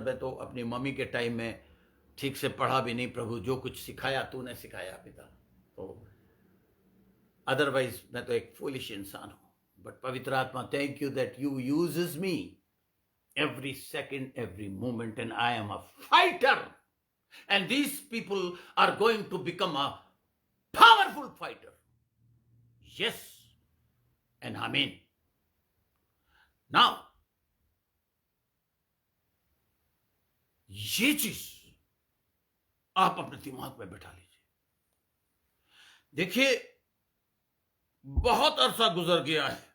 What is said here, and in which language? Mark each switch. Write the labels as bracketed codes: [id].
[hi] मैं तो अपनी मम्मी के टाइम में ठीक से पढ़ा भी नहीं। प्रभु, जो कुछ सिखाया तूने सिखाया पिता, तो अदरवाइज मैं तो एक फूलिश इंसान हूं। [en] but [hi] पवित्र आत्मा, [en] Thank you that you uses me every second, every moment, and I am a fighter. And these people are going to become a powerful fighter. Yes, and amen. [hi] Now, ये चीज आप अपने दिमाग में बैठा लीजिए। देखिए, बहुत अरसा गुजर गया है।